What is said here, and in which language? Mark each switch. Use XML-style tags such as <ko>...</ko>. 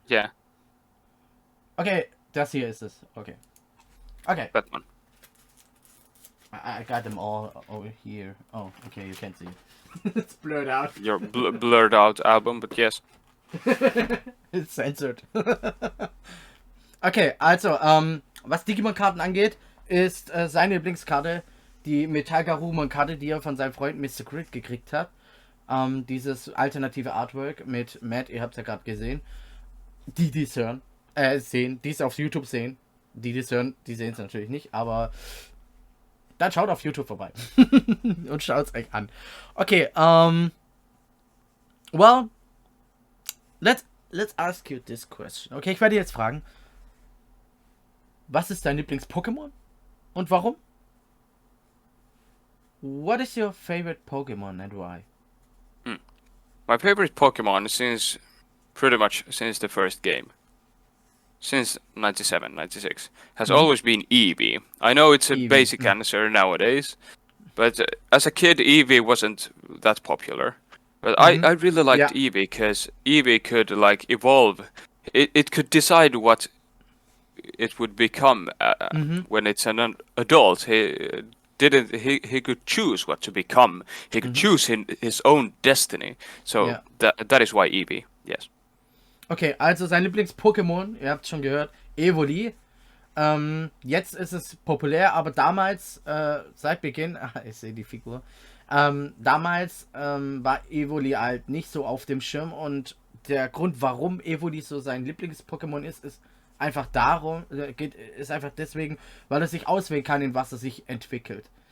<en>Yeah,</en> <de>Okay, das hier ist es. Okay. Okay.</de> <en>that one. I got them all over here. Oh, okay, you can't see. It's blurred out. Your blurred out album, but yes. It's censored.</en> <de>Okay, also, was Digimon-Karten angeht, ist seine Lieblingskarte die Metalkake-Karte, die er von seinem Freund Mr. Grid gekriegt hat. Dieses alternative Artwork mit Matt, ihr habt es ja gerade gesehen. Die es hören, sehen, die es auf YouTube sehen. Die es hören, die sehen es natürlich nicht, aber dann schaut auf YouTube vorbei. Und schaut's euch an.</de> <en>Okay, well, let's ask you this question.</en> <de>Okay, ich werde jetzt fragen, was ist dein Lieblings-Pokémon? Und warum?</de> <en>What is your favorite Pokémon and why? My favorite Pokemon since pretty much since the first game, since 97, 96, has always been Eevee. I know it's a Eevee, basic answer nowadays, but as a kid, Eevee wasn't that popular. But I really liked Yeah. Eevee because Eevee could like evolve. It could decide what it would become when it's an adult. He could choose what to become. He could choose his own destiny. So Yeah. that is why Eevee. Yes.</en> <de>Okay, also sein Lieblings-Pokémon, ihr habt schon gehört, Evoli. Jetzt ist es populär, aber damals, seit Beginn, ich sehe die Figur, damals war Evoli halt nicht so auf dem Schirm und der Grund, warum Evoli so sein Lieblings-Pokémon ist einfach ist einfach deswegen, weil er sich auswählen kann, in was er sich entwickelt.</de>